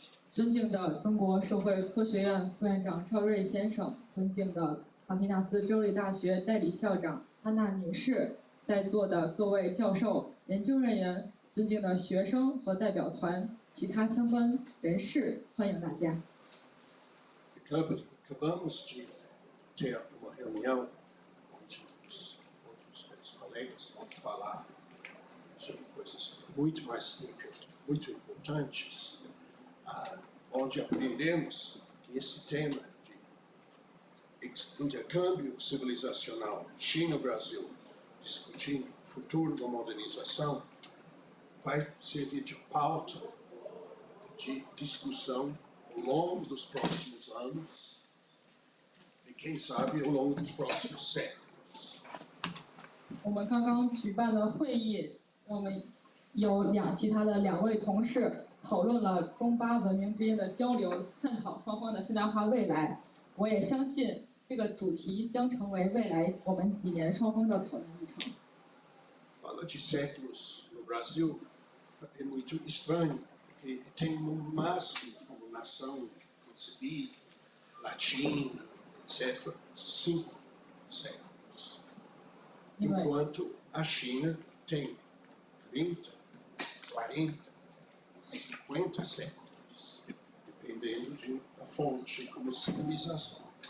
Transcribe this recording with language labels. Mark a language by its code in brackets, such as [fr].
[zh] 尊敬的中国社会科学院副院长赵瑞先生，尊敬的坎皮纳斯州立大学代理校长安娜女士，在座的各位教授、研究人员，尊敬的学生和代表团，其他相关人士，欢迎大家。 [pt] Acabamos de ter uma reunião onde os outros meus colegas vão falar sobre coisas muito importantes, onde aprendemos que esse tema de intercâmbio civilizacional China-Brasil, discutindo o futuro da modernização, vai servir de pauta de discussão ao longo dos próximos anos e, quem sabe, ao longo dos próximos séculos. [zh] 我们刚刚举办的会议，我们有其他的两位同事讨论了中巴文明之间的交流，探讨双方的现代化未来。我也相信这个主题将成为未来我们几年双方的讨论议程。 [pt] Fala de séculos no Brasil é muito estranho, porque tem no máximo como nação concebida, latina, etc., 5 séculos. Enquanto a China tem 30, 40, 50 séculos, dependendo da fonte, como civilização.